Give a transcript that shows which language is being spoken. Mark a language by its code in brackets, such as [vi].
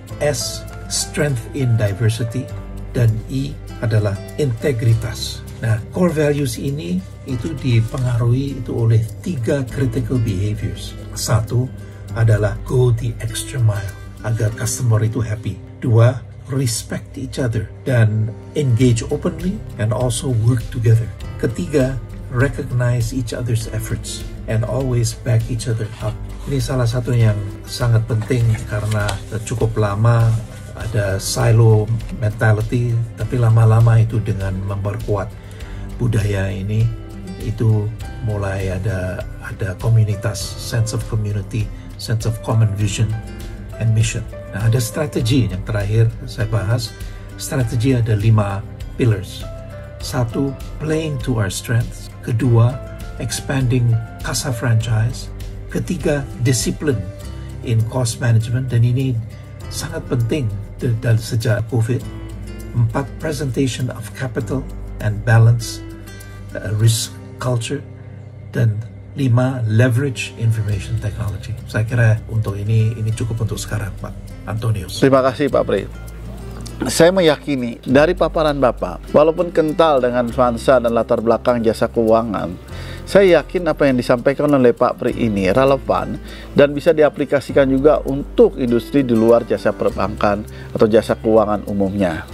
[en] S, strength in diversity. [id] Dan I adalah integritas. Nah, core values ini itu dipengaruhi itu oleh 3 critical behaviors. [en] 1 adalah go the extra mile agar customer itu happy. 2, respect each other dan engage openly and also work together. 3, recognize each other's efforts and always back each other up. [id] Ini salah satu yang sangat penting karena cukup lama ada silo mentality, tapi lama-lama itu dengan memperkuat budaya ini itu mulai ada komunitas, [en] sense of community, sense of common vision and mission. [id] Nah, ada strategi yang terakhir saya bahas. Strategi ada 5 pillars. [en] 1, playing to our strengths. 2, expanding CASA franchise. [id] 3, [en] discipline in cost management, [id] dan ini sangat penting dari sejak COVID. [en] 4, presentation of capital and balance risk culture. Dan 5, leverage information technology. [id] Saya kira untuk ini cukup untuk sekarang Pak Antonius. Terima kasih Pak Pri. Saya meyakini dari paparan Bapak, walaupun kental dengan nuansa dan latar belakang jasa keuangan, Saya yakin apa yang disampaikan oleh Pak Pri ini relevan dan bisa diaplikasikan juga untuk industri di luar jasa perbankan atau jasa keuangan umumnya.